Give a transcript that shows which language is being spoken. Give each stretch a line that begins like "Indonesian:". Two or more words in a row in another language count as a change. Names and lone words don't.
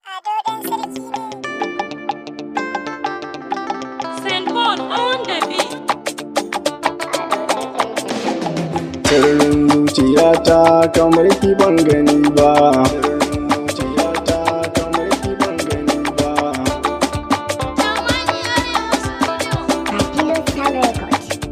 Hausa: Ado ɗan sarki ne.
English: Saint Paul on the beat.
Hausa: Sirrin zuciyata kamar ki ban gani ba. Sirrin zuciyata kamar ki ban gani ba. Kafilo Star Record.